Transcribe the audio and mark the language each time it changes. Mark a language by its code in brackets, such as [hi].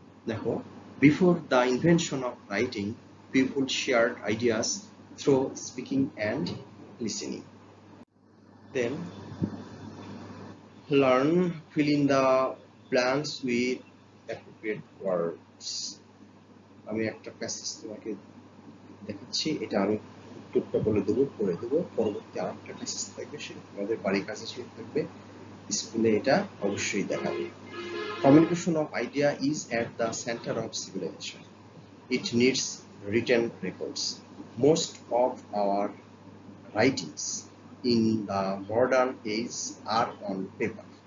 [en] দেখো, before the invention of writing, people shared ideas through speaking and listening. Then, learn, fill in the blanks with appropriate words. [bn] আমি একটা passage তোমাকে দেখাচ্ছি, এটা আমি উত্তরটা বলে দেবো, পড়ে দেবো, পরবর্তী আরেকটা প্যাসেজ থাকবে, সেটা তোমাদের বাড়ির কাছে শুরু থাকবে, স্কুলে এটা অবশ্যই দেখাবে। [en] Communication of idea is at the center of civilization. It needs written records. Most of our writings in the modern age are on paper.